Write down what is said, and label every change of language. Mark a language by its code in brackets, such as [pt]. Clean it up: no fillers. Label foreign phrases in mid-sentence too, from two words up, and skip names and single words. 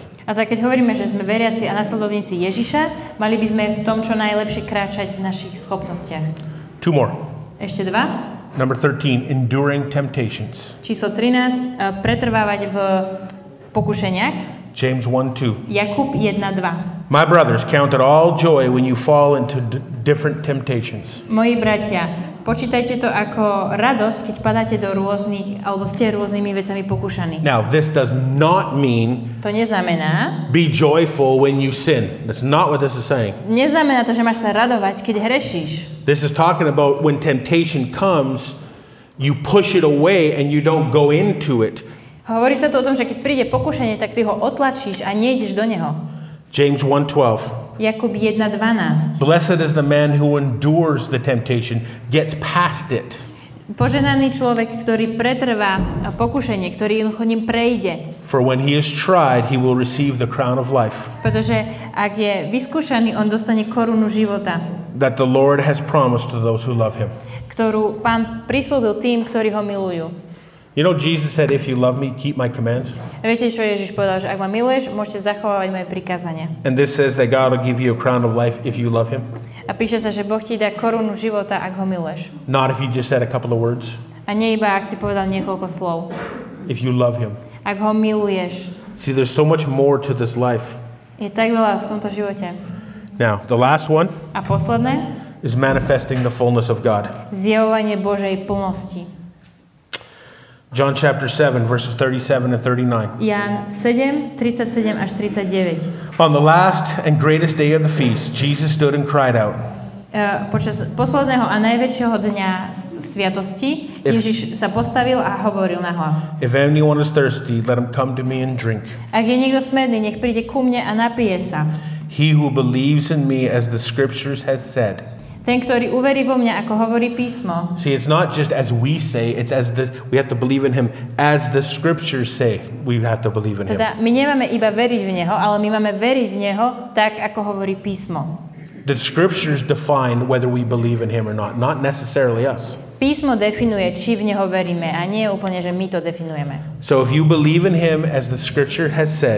[sk] A tak keď hovoríme, že sme veriaci a nasledovníci Ježiša, mali by sme v tom, čo najlepšie kráčať v našich schopnostiach. [en] 2 more. [sk] Ešte 2. [en] Number 13, enduring temptations. [sk] Číslo 13. Pretrvávať v pokušeniach. [en] James 1:2. [sk] Jakub 1.2. [en] My brothers, count it all joy when you fall into different temptations. [sk] Moji bratia, počítajte to ako radosť, keď padáte do rôznych, alebo ste rôznymi vecami pokúšaní. [en] Now, this does not mean [sk] To neznamená, [en] be joyful when you sin. That's not what this is saying. [sk] neznamená to, že máš sa radovať, keď hrešíš. [en] This is talking about when temptation comes, you push it away and you don't go into it. [sk] Hovorí sa tu o tom, že keď príde pokušenie, tak ty ho otlačíš a nejdeš do neho. [en] James 1:12. [sk] Jakub 1.12. [en] Blessed is the man who endures the temptation, gets past it. [sk] Poženaný človek, ktorý pretrvá pokušenie, ktorý jednoducho ním prejde. [en] For when he is tried, he will receive the crown of life [sk] Pretože ak je vyskúšaný, on dostane korunu života, [en] that the Lord has promised to those who love him. [sk] ktorú Pán prislúbil tým, ktorí ho milujú. [en] You know, Jesus said, if you love me, keep my commands. [sk] Viete, čo Ježiš povedal? Že ak ma miluješ, môžete zachovávať moje prikázania. [en] And this says that God will give you a crown of life if you love him. [sk] A píše sa, že Boh ti dá korunu života, ak ho miluješ. [en] Not if you just said a couple of words. [sk] A nie iba, ak si povedal niekoľko slov. [en] If you love him. [sk] Ak ho miluješ. [en] See, there's so much more to this life. [sk] Je tak veľa v tomto živote. [en] Now, the last one [sk] A posledné? [en] is manifesting the fullness of God. [sk] Zjavovanie Božej plnosti. [en] John chapter 7, verses 37 and 39. [sk] Ján 7, 37 až 39. [en] On the last and greatest day of the feast, Jesus stood and cried out. [sk] Počas posledného a najväčšieho dňa sviatosti Ježiš sa postavil a hovoril nahlas. [en] If anyone is thirsty, let him come to me and drink. [sk] Ak je niekto smedný, nech príde ku mne a napije sa. [en] He who believes in me, as the scriptures has said. [sk] Ten, ktorý uverí vo mňa, ako hovorí písmo. [en] See, it's not just as we say, it's as we have to believe in him as the scriptures say. We have to believe in him. [sk] Teda my nemáme iba veriť v Neho, ale my máme veriť v Neho tak, ako hovorí písmo. [en] The scriptures define whether we believe in him or not necessarily us. [sk] Písmo definuje, či v Neho veríme, a nie úplne, že my to definujeme. [en] So if you believe in him as the scripture has said,